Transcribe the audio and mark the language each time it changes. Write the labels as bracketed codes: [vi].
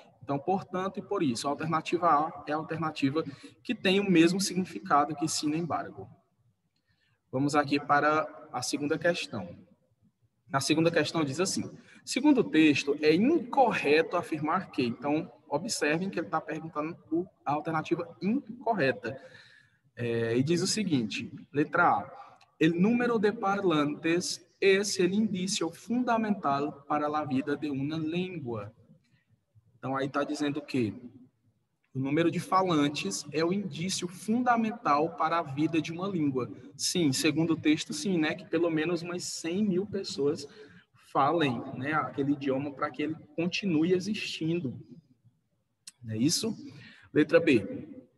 [pt] Então, portanto e por isso. A alternativa A é a alternativa que tem o mesmo significado que sin embargo. Vamos aqui para a segunda questão. Na segunda questão diz assim: segundo o texto, é incorreto afirmar que. Então, observem que ele está perguntando a alternativa incorreta. E diz o seguinte, letra A. [es] El número de parlantes es el indicio fundamental para la vida de una lengua. [pt] Então, aí está dizendo que o número de falantes é o indício fundamental para a vida de uma língua. Sim, segundo o texto, sim, né? Que pelo menos umas 100 mil pessoas falem, né, aquele idioma para que ele continue existindo. Não é isso? Letra B.